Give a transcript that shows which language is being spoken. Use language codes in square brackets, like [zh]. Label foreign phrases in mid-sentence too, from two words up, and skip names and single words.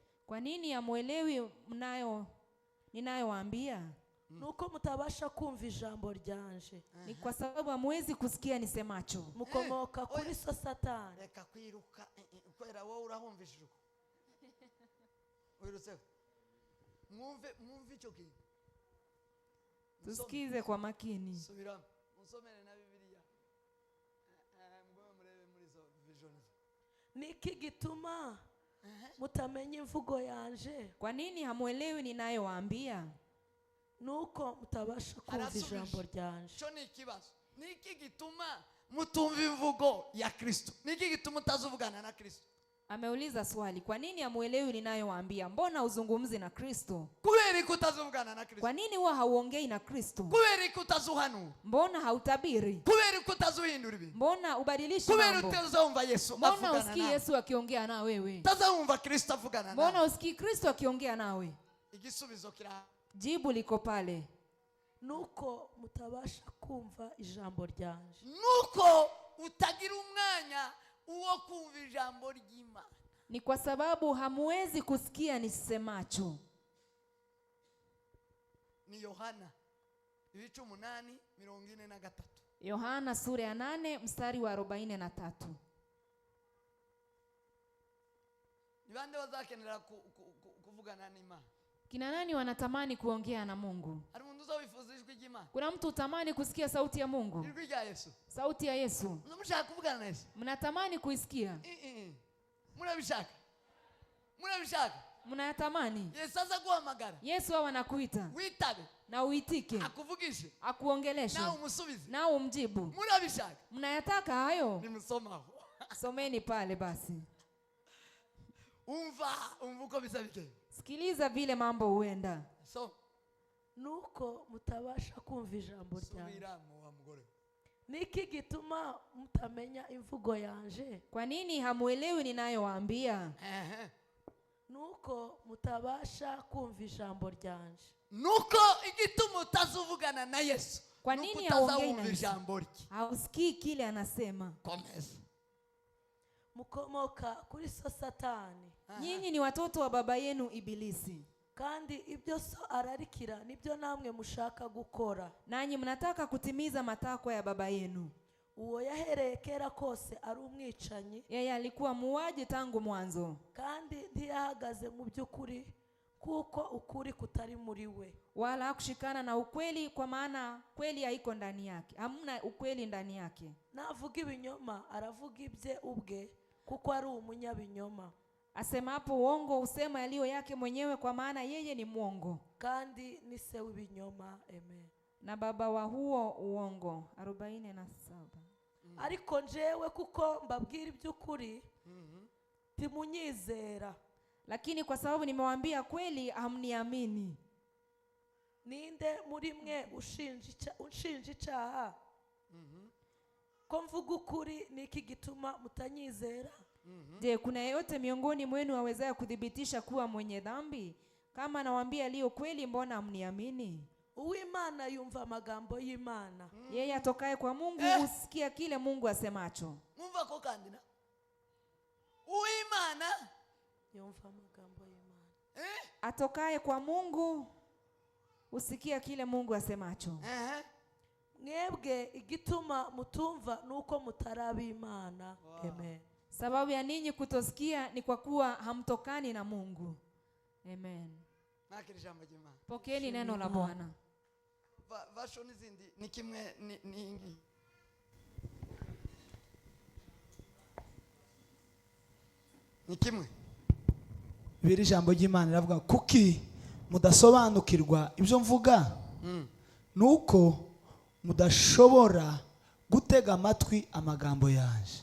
[sw] Kwa nini hamuelewi ninayowaambia? [rw] Nuko mutabasha kumva ijambo ryanje. [sw] Ni kwa sababu hamwezi kusikia nisemacho. [rw] Mukomoka kuri so Satani. Reka kwiruka kwera wowe urahumvishije. Wirutse. Mwumve icyo kintu. [sw] Tusikize kwa makini. [rw] Subira. Musomere na Biblia. Mgoe murebe muri zo visions. Niki gituma mutamenya imvugo yanje? [sw] Kwa nini hamuelewi ninayowaambia? [rw] Nuko mutabasha kumva ijambo ryanje. Cyo ni ikibazo. Niki gituma mutumva imvugo ya Kristo? Niki gituma utazuvugana na Kristo? [sw] Ameuliza swali, kwa nini hamuelewi ninayowaambia? Mbona uzungumzi na Kristo? [rw] Kubera ko utazuvugana na Kristo? [sw] Kwa nini huwa hauongei na Kristo? [rw] Kubera ko utazuhanura? [sw] Mbona hautabiri? [rw] Kubera ko utazuhindura ibintu? [sw] Mbona ubadilishi [rw] Kubera [sw] mambo? [rw] utazumva Yesu avugana [sw] Mbona usikii [rw] nawe? [sw] Yesu akiongea na wewe? [rw] Utazumva Kristo avugana nawe? [sw] Mbona usikii Kristo akiongea nawe? [rw] Igisubizo kira. [sw] Jibu liko pale. [rw] Nuko mutabasha kumva ijambo ryanje. Nuko utagira umwanya uwo kumva ijambo ry'Imana. [sw] Ni kwa sababu hamuwezi kusikia nisemacho. [rw] Ni Yohana ibice 8:43. [sw] Yohana sura ya 8 mstari wa 43. [rw] Ni bande bazakenera kuvugana n'Imana? [sw] Kina nani wanatamani kuongea na Mungu? [rw] Hari umuntu uzawifuza ijwi ry'Imana? [sw] Kuna mtu utamani kusikia sauti ya Mungu? [rw] Ijwi rya Yesu. [sw] Sauti ya Yesu. Mnamshaka [rw] kuvugana na Yesu? [sw] Mnatamani kuisikia? Mnabishaka? Mnabishaka? Mnayatamani? [rw] Yesu aza guhamagara. [sw] Yesu hawa anakuita. [rw] Witabe. [sw] Na uitike. [rw] Akuvugishe. [sw] Akuongeleshe. [rw] Na umusubize. [sw] Na umjibu. Mnabishaka? Mnayataka hayo? Nimsomaho. Someni pale basi. [rw] Umva uko bisabike. [sw] Sikiliza vile mambo huenda. [rw] So nuko mutabasha kumva ijambo ryanje. Subira mu wa mugore. Niki gituma mutamenya imvugo yanje? [sw] Kwa nini hamuelewi ninayowaambia? [rw] Nuko mutabasha kumva ijambo ryanje. Nuko igituma utazuvugana na Yesu. [sw] Kwa nini haongei na [rw] ijambo rye? [sw] Hausikii kile anasema. [rw] Komeza. Mukomoka kuri so Satani. [sw] Nyinyi ni watoto wa baba yenu Ibilisi. [rw] Kandi ibyo so ararikira nibyo namwe mushaka gukora. [sw] Nanyi mnataka kutimiza matakwa ya baba yenu. [rw] Uwo yahereye kera kose ari umwicanyi. [sw] Yeye alikuwa muuaji tangu mwanzo. [rw] Kandi ntiyahagaze mu by'ukuri kuko ukuri kutari muri we. [sw] Wala hakushikana na ukweli kwa maana kweli haiko ndani yake. Hamna ukweli ndani yake. [rw] Navuga ibinyoma aravuga ibye ubwe kuko ari umunyabinyoma. [sw] Asema hapo uongo usema yaliyo yake mwenyewe kwa maana yeye ni mwongo. [rw] Kandi ni se w'ibinyoma. Amen. [sw] Na baba wa huo uongo. 47. [rw] Ariko njewe kuko mbabwira iby'ukuri timunyizera. [sw] Lakini kwa sababu nimewaambia kweli hamniamini. [rw] ninde muri mwe unshinja icyaha ko mvuga ukuri niki gituma mutanyizera? [sw] Je, kuna yeyote miongoni mwenu awezaye kuthibitisha kuwa mwenye dhambi? Kama nawaambia yaliyo kweli, mbona hamniamini? [rw] Uw'Imana yumva amagambo y'Imana. [sw] Yeye atokaye kwa Mungu husikia kile Mungu asemacho. [rw] Mwumva ko kandi na Uw'Imana Yumva amagambo y'Imana. [sw] Atokaye kwa Mungu husikia kile Mungu asemacho. [rw] Mwebwe igituma mutumva nuko mutaraba Imana. Amen. [sw] Sababu ya ninyi kutosikia ni kwa kuwa hamtokani na Mungu. Amen. Pokeeni neno la Bwana. [rw] Version zindi ni kimwe ni ni kimwe. Biri jambo ry'Imana ravuga kuki mudasobanukirwa ibyo mvuga nuko mudashobora gutega amatwi amagambo yanje.